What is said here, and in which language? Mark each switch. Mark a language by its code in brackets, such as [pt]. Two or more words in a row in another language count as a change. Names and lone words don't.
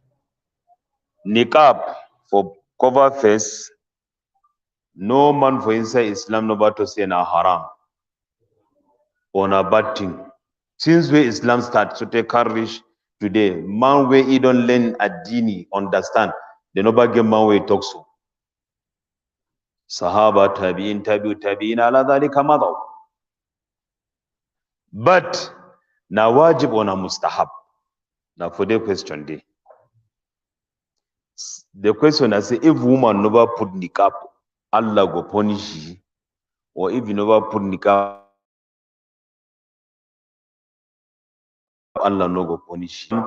[pcm] Niqab for cover face, no man for inside Islam no to say na haram or na bad thing. Since where Islam start to take courage today, man where he don't learn ad-dini, understand, the no get man where he talk so. [ar] صحابة، تابعين، تابعين، على ذلك مضوا. [pcm] But na wajib or na mustahab. Now for the question day. The question I say, if woman never put niqab, Allah go punish you. Or if you never put niqab, Allah no go punish you.